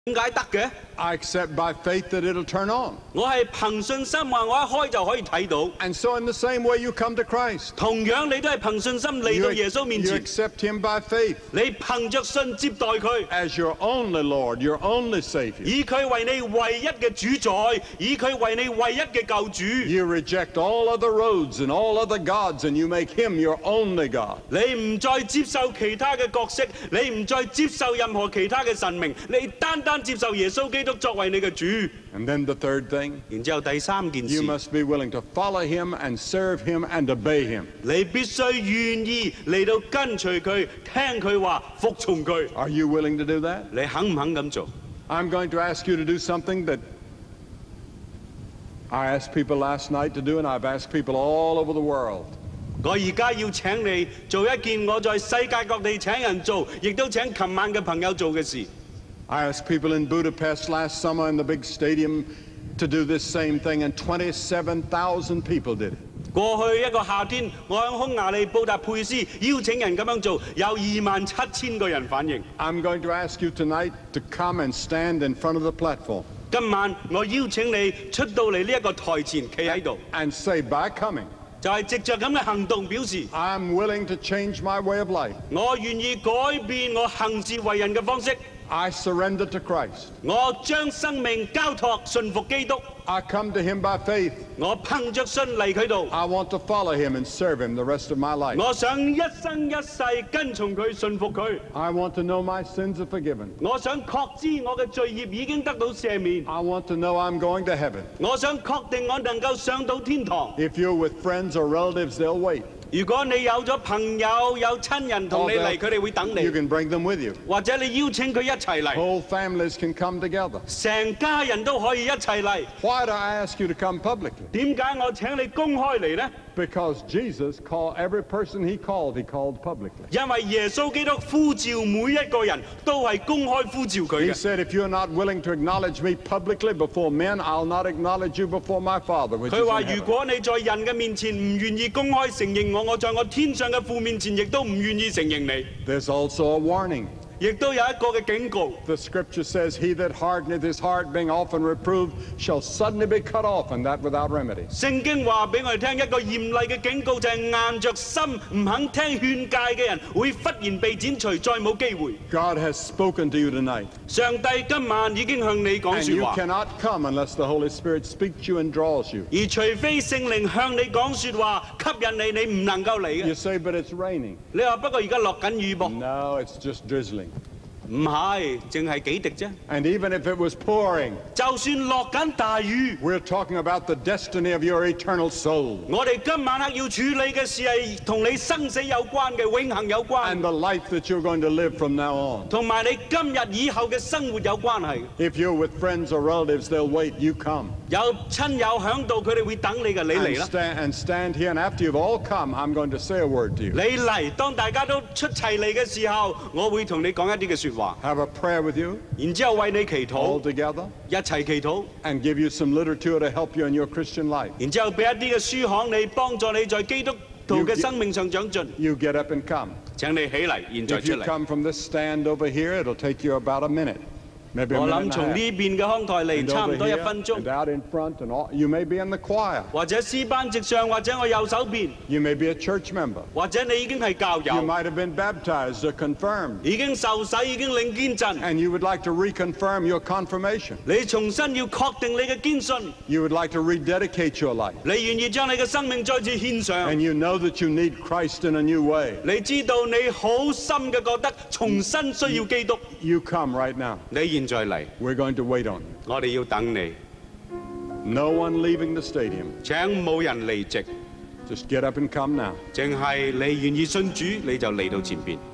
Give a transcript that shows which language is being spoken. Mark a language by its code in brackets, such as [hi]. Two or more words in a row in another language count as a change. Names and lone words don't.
[yue] 點解得嘅？ [en] I accept by faith that it'll turn on. [yue] 我係憑信心話，我一開就可以睇到。 [en] And so in the same way you come to Christ. [yue] 同樣你都係憑信心嚟到耶穌面 [en] You [yue] 前， [en] accept him by faith [yue] 你憑着信接待佢， [en] as your only Lord, your only Savior. [yue] 以佢為你唯一嘅主宰，以佢為你唯一嘅救主。 [en] You reject all other roads and all other gods and you make him your only God. [yue] 你唔再接受其他嘅角色，你唔再接受任何其他嘅神明，你單單接受耶穌基督作為你嘅主。 [en] And then the third thing, [yue] 然之後第三件 [en] you [yue] 事， [en] must be willing to follow him and serve him and obey him. [yue] 你必須願意嚟到跟隨佢，聽佢話，服從佢。 [en] Are you willing to do that? [yue] 你肯唔肯咁做？ [en] I'm going to ask you to do something that I asked people last night to do, and I've asked people all over the world. [yue] 我而家要請你做一件我在世界各地請人做，亦都請琴晚嘅朋友做嘅事。 [en] I asked people in Budapest last summer in the big stadium to do this same thing, and 27,000 people did it. [yue] 過去一個夏天，我喺匈牙利布達佩斯邀請人咁樣做，有27,000個人反應。 [en] I'm going to ask you tonight to come and stand in front of the platform [yue] 今晚我邀請你出到嚟呢一個台前，企喺度， [en] and say, by coming, [yue] 就係藉着咁嘅行動表示， [en] I'm willing to change my way of life. [yue] 我願意改變我行事為人嘅方式， [en] I surrender to Christ. [yue] 我將生命交託順服基督， [en] I come to him by faith. [yue] 我憑着信嚟佢度， [en] I want to follow him and serve him the rest of my life. [yue] 我想一生一世跟從佢，順服佢。 [en] I want to know my sins are forgiven. [yue] 我想確知我嘅罪孽已經得到赦免， [en] I want to know I'm going to heaven. [yue] 我想確定我能夠上到天堂。 [en] If you're with friends or relatives, they'll wait. [yue] 如果你有咗朋友、有親人同你嚟，佢哋會等 [en] You [yue] 你， [en] can bring them with you. [yue] 或者你邀請佢一齊嚟， [en] Whole families can come together. [yue] 成家人都可以一齊嚟。 [en] Why do I ask you to come publicly? [yue] 點解我請你公開嚟呢？ [en] Because Jesus called every person he called publicly. [yue] 因為耶穌基督呼召每一個人都係公開呼召佢 [en] He [yue] 嘅。 [en] said, if you're not willing to acknowledge me publicly before men, I'll not acknowledge you before my Father, which is [yue] 佢 [en] in [yue] 話：如 [en] heaven. [yue] 果你在人嘅面前唔願意公開承認我，我在我天上嘅父面前亦都唔願意承認你。 [en] There's also a warning. [yue] 亦都有一個嘅警告。 [en] The scripture says, he that hardeneth his heart, being often reproved, shall suddenly be cut off, and that without remedy. [yue] 聖經話俾我哋聽一個嚴厲嘅警告，就係硬着心唔肯聽勸戒嘅人，會忽然被剪除，再冇機會。 [en] God has spoken to you tonight. [yue] 上帝今晚已經向你講 [en] And [yue] 説 [en] you [yue] 話， [en] cannot come unless the Holy Spirit speaks to you and draws you. [yue] 而除非聖靈向你講説話，吸引你，你唔能夠嚟 [en] You [yue] 嘅。 [en] say, but it's raining. [yue] 你話不過而家落緊雨噃？ [en] No, it's just drizzling. [yue] 唔係，淨係幾滴啫。 [en] And even if it was pouring, [yue] 就算落緊大雨， [en] we're talking about the destiny of your eternal soul [yue] 我哋今晚黑要處理嘅事係同你生死有關嘅，永恆有關 [en] and，the life that you're going to live from now on. [yue] 同埋你今日以後嘅生活有關係。 [en] If you're with friends or relatives, they'll wait. You come. [yue] 有親友響度，佢哋會等你嘅，你嚟 [en] And [yue] 啦。 [en] stand here. And after you've all come, I'm going to say a word to you. [yue] 你嚟，當大家都出齊嚟嘅時候，我會同你講一啲嘅説話， [en] Have a prayer with you [yue] 然之後為你祈 [en] all [yue] 禱， [en] together [yue] 一齊祈禱， [en] and give you some literature to help you in your Christian life. [yue] 然之後俾一啲嘅書行你，幫助你在基督徒嘅生命上長進。 [en] You get up and come. [yue] 請你起嚟，現在 [en] If [yue] 出 [en] you [yue] 嚟。 [en] come from this stand over here, it'll take you about a minute. Maybe a [yue] 我 [en] minute [yue] 諗 [en] and [yue] 從 [en] a [yue] 呢 [en] half. [yue] 邊嘅康台嚟 [en] And [yue] 差 [en] over [yue] 唔多1 [en] here [yue] 分鐘， [en] and out in front, and all, you may be in the choir. [yue] 或者詩班席上，或者我右手邊， [en] You may be a church member. [yue] 或者你已經係教 [en] You [yue] 友， [en] might have been baptized or confirmed, [yue] 已經受洗，已經領堅振， [en] and you would like to reconfirm your confirmation. [yue] 你重新要確定你嘅堅信， [en] You would like to rededicate your life, [yue] 你願意將你嘅生命再次獻上。 [en] and you know that you need Christ in a new way. [yue] 你知道你好深嘅覺得重新需要基督， [en] You come right now. [yue] 你現在嚟， [en] We're going to wait on you. [yue] 我哋要等你。 [en] No one leaving the stadium. [yue] 請冇人離席， [en] Just get up and come now. [yue] 淨係你願意信主，你就嚟到前邊。